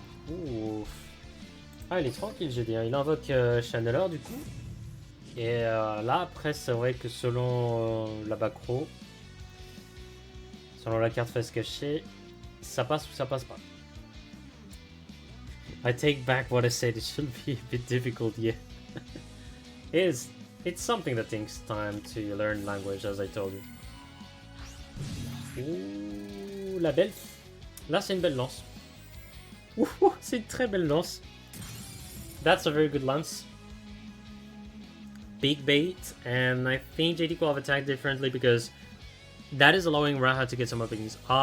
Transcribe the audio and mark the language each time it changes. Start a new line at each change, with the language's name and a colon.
French: Ouf. Ah, il est tranquille, GD. Il invoque Channeler du coup. Et là, après, c'est vrai que selon la backrow, selon la carte face cachée, ça passe ou ça passe pas.
English: I take back what I said, it should be a bit difficult, yeah. It's something that takes time to learn language, as I told you.
French: Ouh, la belle. Là, c'est une belle lance. Ouh, c'est une très belle lance.
English: That's a very good lance. Big bait, and I think JD could have attacked differently because that is allowing Raha to get some openings.